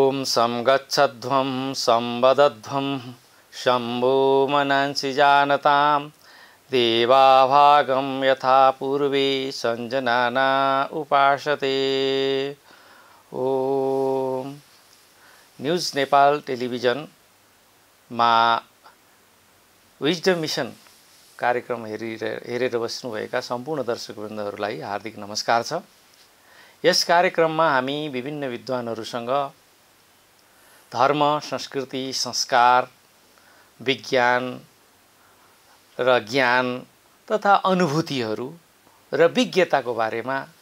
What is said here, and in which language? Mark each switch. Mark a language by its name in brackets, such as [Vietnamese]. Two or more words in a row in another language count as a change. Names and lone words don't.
[Sanskrit] संगच्छध्वं संवदध्वं शम्भो मनांसि जानतां देवाभागं यथा पूर्वे संजनाना उपासते। ओम। [Nepali] न्यूज नेपाल टेलिभिजनमा विजडम मिशन कार्यक्रम हेरेर बस्नुभएका सम्पूर्ण दर्शकवृन्दहरूलाई हार्दिक नमस्कार छ। यस कार्यक्रममा हामी विभिन्न विद्वानहरूसँग धर्म, संस्कृति, संस्कार, विज्ञान र ज्ञान तथा अनुभूतिहरू र विज्ञताको बारेमा